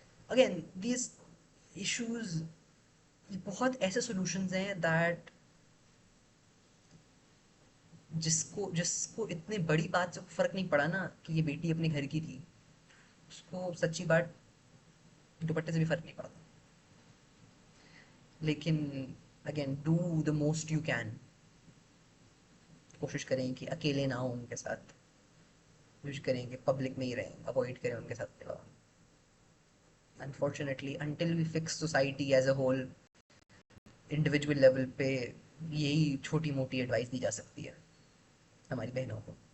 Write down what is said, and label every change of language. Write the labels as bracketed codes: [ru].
[ur] Again these issues بہت ایسے solutions ہیں دیٹ جس کو اتنے بڑی بات سے فرق نہیں پڑا نا کہ یہ بیٹی اپنے گھر کی تھی, اس کو سچی بات دوپٹے سے بھی فرق نہیں پڑتا. [en] لیکن again do the most you can. [ur] کوشش کریں کہ اکیلے نہ ہوں ان کے ساتھ, کوشش کریں کہ پبلک میں ہی رہیں, اوائڈ کریں ان کے ساتھ. [en] unfortunately until we fix society as a whole, [ur] individual level پہ یہی چھوٹی موٹی ایڈوائس دی جا سکتی ہے ہماری بہنوں کو.